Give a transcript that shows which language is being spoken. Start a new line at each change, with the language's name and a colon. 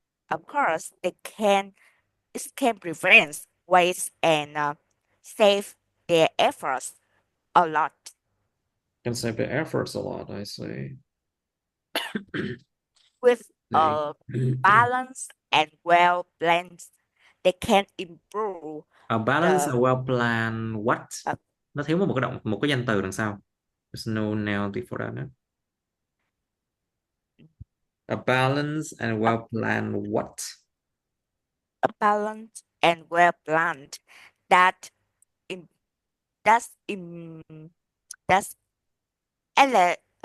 English: Of course, it can prevent waste and save their efforts a lot. Can save the efforts a lot, I see. With a balance and well planned, they can improve. A balance and well planned what?
Vietnamese: Nó thiếu một cái danh từ đằng sau.
English: There's no noun before that. No? A balance and well planned what? A balance and well planned that in that's in that's ele-